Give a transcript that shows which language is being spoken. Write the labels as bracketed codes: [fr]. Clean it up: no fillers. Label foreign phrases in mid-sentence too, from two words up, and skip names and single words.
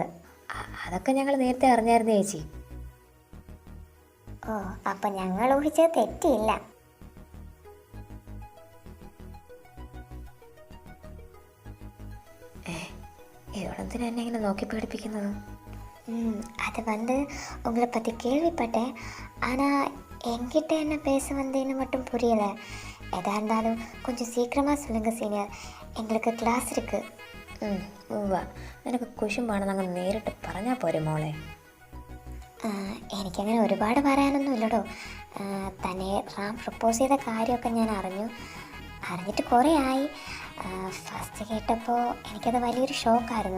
[ml] അതൊക്കെ ഞങ്ങൾ നേരത്തെ അറിഞ്ഞായിരുന്നു ചേച്ചി. ഓ, അപ്പം ഞങ്ങൾ ഊഹിച്ചത് തെറ്റിയില്ല. ഇവളെന്തിനാ എന്നെ ഇങ്ങനെ നോക്കി പേടിപ്പിക്കുന്നത്? [ta] அது உங்களை பற்றி கேள்விப்பட்டேன். ஆனால் என்கிட்ட என்ன பேச வந்தேன்னு மட்டும் புரியலை. எதா இருந்தாலும் கொஞ்சம் சீக்கிரமாக சொல்லுங்கள் சீனியர், எங்களுக்கு கிளாஸ் இருக்கு. [ml] നിനക്ക് കുശുമ്പാണെന്ന് അങ്ങ് നേരിട്ട് പറഞ്ഞാൽ പോരെ മോളെ. എനിക്കങ്ങനെ ഒരുപാട് പറയാനൊന്നും ഇല്ലടോ. തന്നെ റാം പ്രപ്പോസ് ചെയ്ത കാര്യമൊക്കെ ഞാൻ അറിഞ്ഞിട്ട് കുറേ ആയി. ഫസ്റ്റ് കേട്ടപ്പോൾ എനിക്കത് വലിയൊരു ഷോക്കായിരുന്നു.